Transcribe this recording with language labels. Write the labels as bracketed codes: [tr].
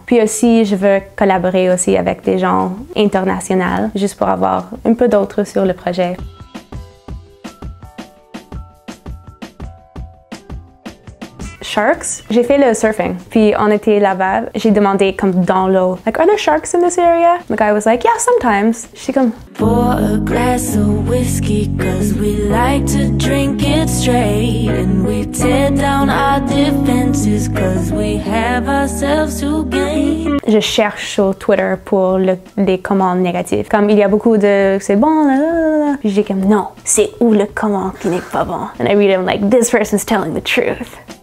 [fr] Puis aussi, je veux collaborer aussi avec des gens internationaux, juste pour avoir un peu d'autres sur le projet. Sharks. J'ai fait le surfing. Puis on était là-bas. J'ai demandé comme dans l'eau, [en] like, are there sharks in this area? The guy was like, yeah, sometimes. [fr] J'étais comme, [en] Pour a glass of whiskey, cause we like to drink it straight. And we tear down our defenses, cause we have ourselves to gain. [fr] je cherche sur Twitter pour les commentaires négatifs. Comme il y a beaucoup de c'est bon, là, là, là. Puis j'ai comme non, c'est où le comment qui n'est pas bon. [en] And I read them like this person's telling the truth.